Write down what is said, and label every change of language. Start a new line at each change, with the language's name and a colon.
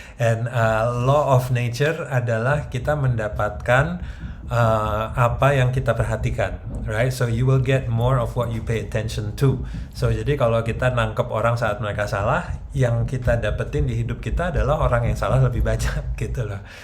English: And law of nature
Indonesian: adalah kita mendapatkan apa yang kita perhatikan, right?
English: So you will get more of what you pay attention to.
Indonesian: So jadi kalau kita nangkep orang saat mereka salah, yang kita dapetin di hidup kita adalah orang yang salah lebih banyak gitu loh.